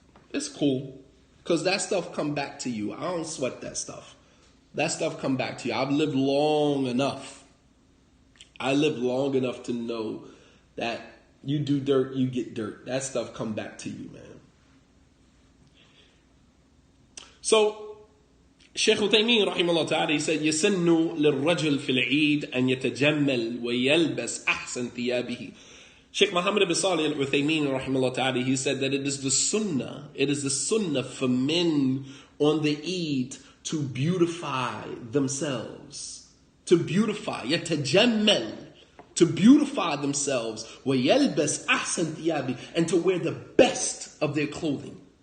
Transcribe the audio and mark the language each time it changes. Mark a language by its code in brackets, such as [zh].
[en] It's cool. Because that stuff come back to you. I don't sweat that stuff. That stuff come back to you. I've lived long enough. I lived long enough to know that you do dirt, you get dirt. That stuff come back to you, man. So, Shaykh Uthaymeen rahimahullah ta'ala, he said, [ar] يَسَنُّ لِلرَّجُلِ فِي الْعِيدِ أَنْ يَتَجَمَّلْ وَيَلْبَسْ أَحْسَنْ ثِيَابِهِ. [en] Sheikh Muhammad ibn Salih al-Uthaymeen rahimahullah ta'ala, he said that it is the sunnah for men on the Eid to beautify themselves. To beautify, يَتَجَمَّلْ, to beautify themselves, [ar] وَيَلْبَسْ أَحْسَنْ ثِيَابِهِ, [en] and to wear the best of their clothing.